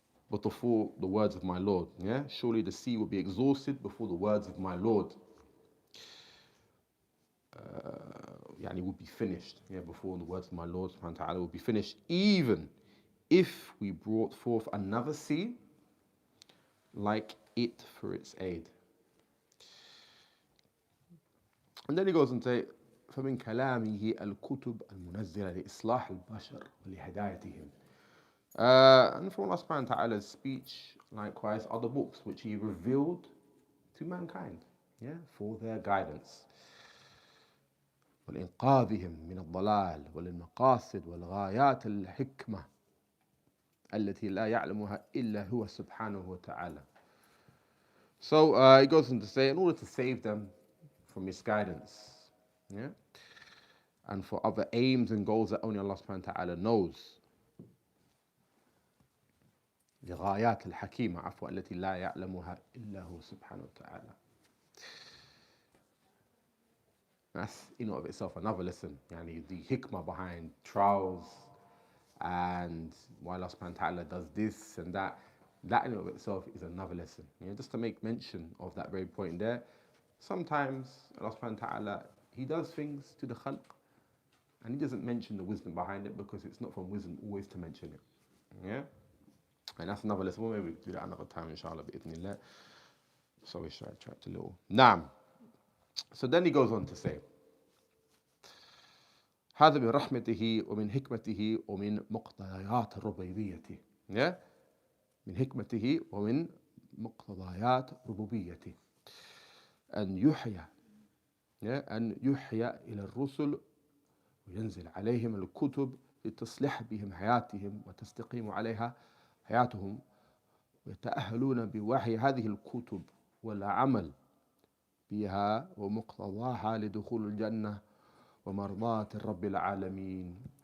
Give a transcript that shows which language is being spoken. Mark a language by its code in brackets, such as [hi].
[en] But before the words of my Lord, yeah, surely the sea will be exhausted before the words of my Lord. Yani would be finished, yeah, before the words of my Lord subhanahu wa ta'ala will be finished, even if we brought forth another sea like it for its aid. And then he goes and says, [ar] فمن كلامه الكتب المنزلة لإصلاح البشر ولهدايتهم. [en] And from Allah subhanahu wa ta'ala's speech, likewise, are the books which he revealed to mankind, yeah, for their guidance. [ar] ولإنقاذهم من الضلال وللمقاصد والغايات الحكمة التي لا يعلمها إلا هو سبحانه وتعالى. [en] So he goes on to say, in order to save them from misguidance, yeah, and for other aims and goals that only Allah subhanahu wa ta'ala knows. [ar] لغايات الحكيمة عفوا التي لا يعلمها إلا هو سبحانه وتعالى. [en] That's in and of itself another lesson. Yani the hikmah behind trials and why Allah subhanahu wa ta'ala does this and that, that in and of itself is another lesson. Just to make mention of that very point there, sometimes Allah subhanahu wa ta'ala, He does things to the khalq and He doesn't mention the wisdom behind it because it's not from wisdom always to mention it. Yeah? And that's another lesson. We'll maybe do that another time, inshallah, bi'idhnillah. So we should try to little. [ar] Naam. [en] So then he goes on to say, [ar] هذا من رحمته ومن حكمته ومن مقتضيات ربوبيته. [en] Yeah? [ar] من حكمته ومن مقتضيات ربوبيته. أن يحيى أن يحيى إلى الرسل وينزل عليهم الكتب لتصلح بهم حياتهم وتستقيم عليها حياتهم ويتأهلون بوحي هذه الكتب والعمل بها ومقتضاها لدخول الجنة ومرضاة رب العالمين